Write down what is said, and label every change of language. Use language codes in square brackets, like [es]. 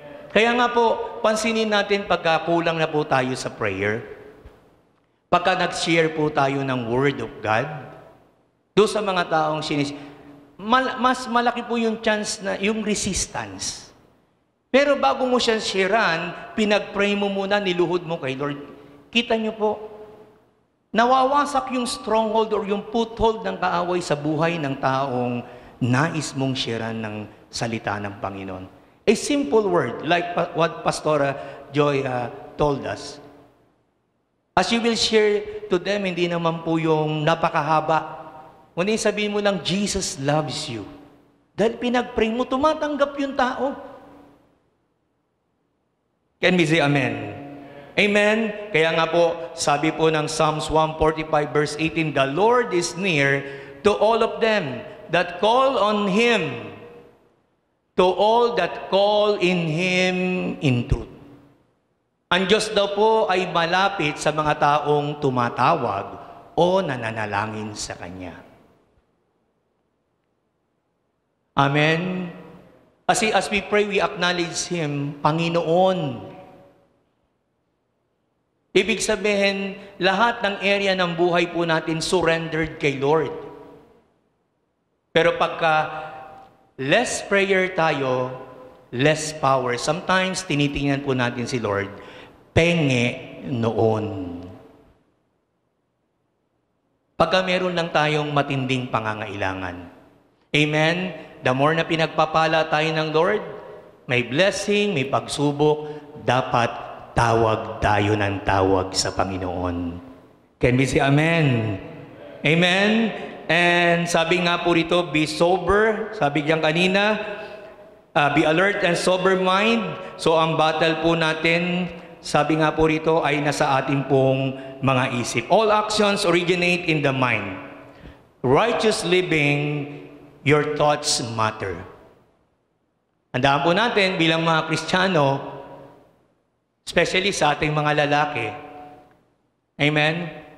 [tl] Kaya nga po, pansinin natin pagka kulang na po tayo sa prayer, pagka nag-share po tayo ng Word of God, doon sa mga taong mas malaki po yung chance na yung resistance. Pero bago mo siya sharean, pinag-pray mo muna, niluhod mo kay Lord. Kita niyo po, nawawasak yung stronghold or yung foothold ng kaaway sa buhay ng taong nais mong sharean ng salita ng Panginoon. [en] A simple word, like what Pastora Joy told us. As you will share to them, [tl] hindi naman po yung napakahaba. Kundi sabihin mo lang, [en] Jesus loves you. [tl] Dahil pinag-pray mo, tumatanggap yung tao. [en] Can we say amen? Amen? [tl] Kaya nga po, sabi po ng Psalms 145 verse 18, [en] the Lord is near to all of them that call on Him, to all that call in Him in truth. [tl] Ang Diyos daw po ay malapit sa mga taong tumatawag o nananalangin sa Kanya. Amen? [en] Kasi as we pray, we acknowledge Him, Panginoon. [tl] Ibig sabihin, lahat ng area ng buhay po natin surrendered kay Lord. Pero pagka [en] less prayer tayo, less power. [tl] Sometimes, tinitingnan po natin si Lord, penge noon. Pagka meron lang tayong matinding pangangailangan. Amen? The more na pinagpapala tayo ng Lord, may blessing, may pagsubok, dapat tawag tayo ng tawag sa Panginoon. [en] Can we say amen? Amen? And [tl] sabi nga po rito, [en] be sober. [tl] Sabi diyan kanina, [en] be alert and sober mind. [tl] So ang battle po natin, sabi nga po rito, ay nasa ating pong mga isip. [en] All actions originate in the mind. Righteous living, your thoughts matter. [tl] Handaan po natin bilang mga Kristiyano, especially sa ating mga lalaki. Amen?